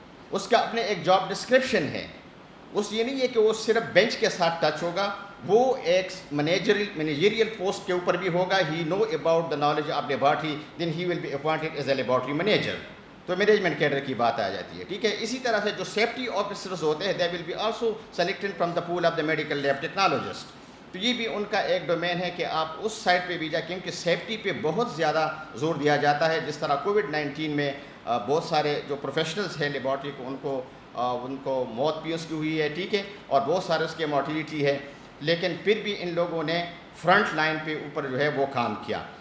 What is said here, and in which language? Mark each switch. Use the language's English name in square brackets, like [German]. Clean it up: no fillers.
[Urdu] اس کا اپنے ایک جاب ڈسکرپشن ہے. اس یہ نہیں ہے کہ وہ صرف بینچ کے ساتھ ٹچ ہوگا, وہ ایک مینیجریل پوسٹ کے اوپر بھی ہوگا. [English] He know about the knowledge of laboratory, then he will be appointed as a laboratory manager. [Urdu] تو مینجمنٹ کیڈر کی بات آ جاتی ہے. ٹھیک ہے, اسی طرح سے جو سیفٹی آفیسرز ہوتے ہیں, [English] They will be also selected from the pool of the medical lab technologist. [Urdu] تو یہ بھی ان کا ایک ڈومین ہے کہ آپ اس سائٹ پہ بھی جائیں, کیونکہ سیفٹی پہ بہت زیادہ زور دیا جاتا ہے. جس طرح کووڈ-19 میں بہت سارے جو پروفیشنلز ہیں لیبارٹری کو, ان کو موت بھی اس کی ہوئی ہے. ٹھیک ہے, اور بہت سارے اس کے مورٹیلیٹی ہے, لیکن پھر بھی ان لوگوں نے فرنٹ لائن پہ اوپر جو ہے وہ کام کیا.